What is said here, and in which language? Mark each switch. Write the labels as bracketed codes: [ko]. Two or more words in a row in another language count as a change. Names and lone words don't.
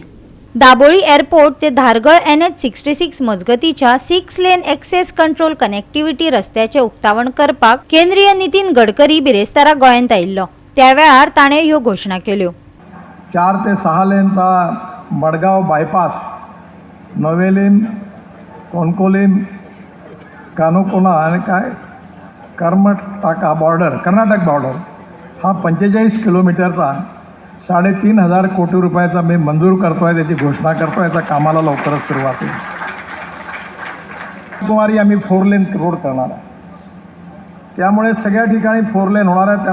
[kok] दाबोळी एअरपोर्ट ते धारगळ NH-66 मजगतीच्या 6 लेन [en] access control connectivity [kok] रस्त्याचे उक्तावण करपाक केंद्रीय नितीन गडकरी बिरेस्तारा गोंयांत आयिल्लो। त्या वेळार ताणें ह्यो घोषणा केल्यो। [mr] 4 ते 6 लेनचा मडगाव बायपास, नवेलीम, कोणकोलीम, कानुकोना आणि कर्नाटक बॉर्डर हा 45 किलोमीटरचा 3,500 कोटी रुपयाचा मी मंजूर करतोय, त्याची घोषणा करतोय। याचा कामाला लवकरच सुरुवात होईल। कुमारी आम्ही [en] 4 lane road [mr] करणार आहे, त्यामुळे सगळ्या ठिकाणी 4 लेन होणार आहे।